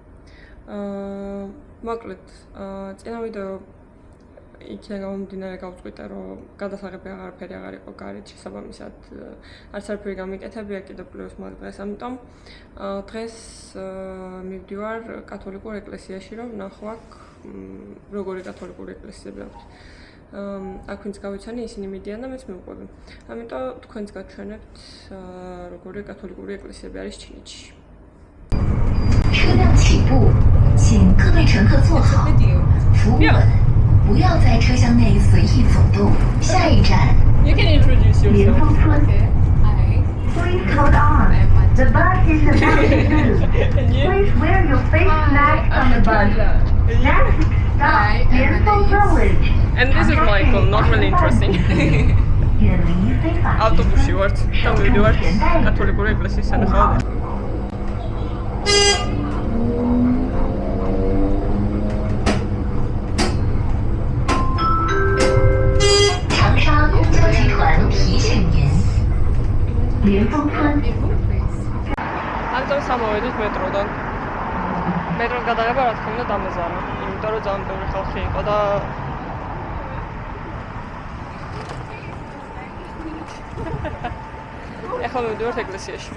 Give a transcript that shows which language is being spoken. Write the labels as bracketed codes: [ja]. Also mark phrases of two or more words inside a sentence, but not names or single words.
[ka] მოკლედ, წინა ვიდეო იქიდან გამომდინარე გავწყვიტე, რომ გადასაღები აღარაფერი აღარ იყო გარეთ, შესაბამისად არც არაფერი გამიკეთებია კიდევ პლუს მაგ დღეს, ამიტომ დღეს მივდივარ კათოლიკურ ეკლესიაში, რომ ვნახო როგორი კათოლიკური ეკლესიები აქვს. აქ ვინც გავიცანი, ისინი მიდიან და მეც მივყვები. ამიტომ თქვენც გაჩვენებთ როგორი კათოლიკური ეკლესიები არის ჩინეთში. [zh] 车辆起步，请各位乘客坐好，扶稳，不要在车厢内随意走动。下一站， [en] You can introduce [zh] 莲 [en] yourself. 峰村。Please hold on. The bus is about to move. Please wear your face mask on the bus. Next stop, 莲峰 Village. And this is Michael, not really interesting. [zh] 远离非法集 [ka] ავტობუსში [zh] 合， [ka] ვართ და [zh] 守住 [ka] მივდივართ [zh] 钱袋子， [ka] კათოლიკური ეკლესიის [zh] 扶好 [ka] სანახავად. [zh] 长沙公交集团提醒您，莲峰村。 [ka] ამიტომ სამოვედით მეტროდან. მეტროს გადაღება რა თქმა უნდა დამეზარა, იმიტომ რომ ძალიან ბევრი ხალხი იყო და ეხლა მივდივართ ეკლესიაში.